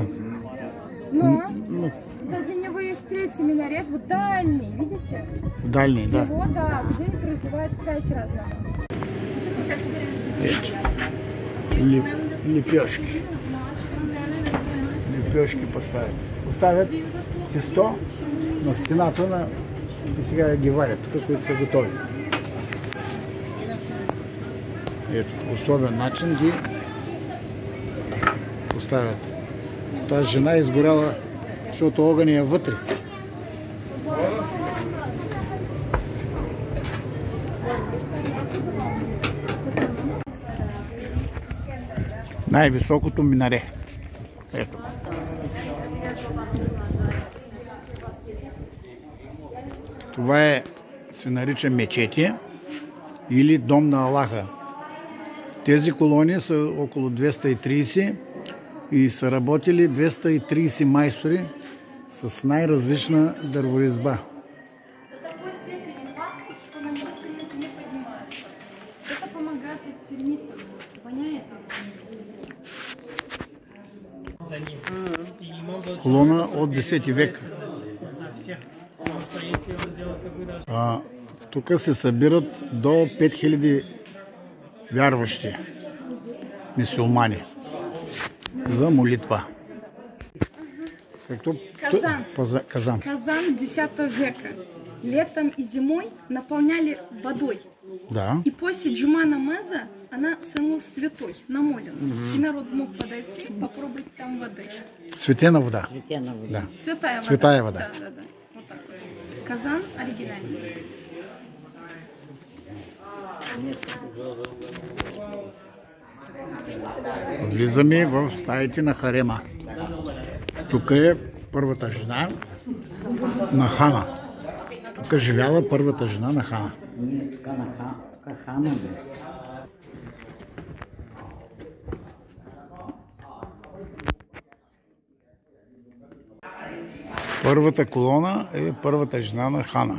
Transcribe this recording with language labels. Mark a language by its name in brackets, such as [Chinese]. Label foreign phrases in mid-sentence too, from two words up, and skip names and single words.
[Russian] Но за деневые встречи минарет вот дальний, видите? Дальний, да. Всего, да, в день призывает 5 раз. Лепешки. Лепешки поставят. [Bulgarian] Поставят тесто на стената и сега ги варят, които са готови. Ето, по особен начин ги поставят. Тази жена е изгоряла, защото огън е вътре. Най-високото минаре. Ето. Това се нарича мечети или дом на Аллаха. Тези колони са около 230 и са работили 230 майстори с най-различна дърворезба. Колона от 10 век. Тук се събират до 5000 вярващи мюсюлмани за молитва. [Russian] Казан. Казан 10 века. Летом и зимой наполняли водой. Да. И после джума намаза она становилась святой, намоленной. И народ мог подойти, попробовать там воды. [Bulgarian] Святена вода. [Russian] Да. Святая вода. Да. Вот так. Казан оригинальный. [Bulgarian] Влизаме в стаите на харема. Тук е първата жена на хана. Тук живяла първата жена на хана. Първата колона е първата жена на хана.